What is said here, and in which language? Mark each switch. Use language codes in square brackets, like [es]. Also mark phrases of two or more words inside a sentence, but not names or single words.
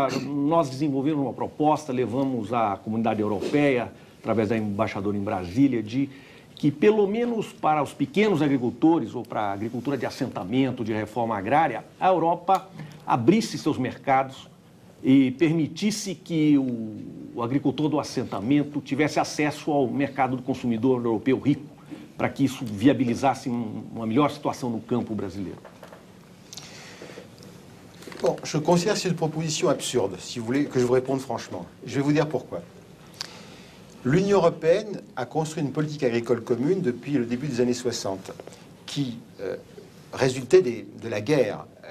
[pt] Nós desenvolvemos uma proposta, levamos à comunidade europeia, através da embaixadora em Brasília, de que pelo menos para os pequenos agricultores ou para a agricultura de assentamento, de reforma agrária, a Europa abrisse seus mercados e permitisse que o agricultor do assentamento tivesse acesso ao mercado do consumidor europeu rico, para que isso viabilizasse uma melhor situação no campo brasileiro. [fr] Bon, je considère cette proposition absurde, si vous voulez que je vous réponde franchement. Je vais vous dire pourquoi. L'Union européenne a construit une politique agricole commune depuis le début des années 60, qui résultait de la guerre.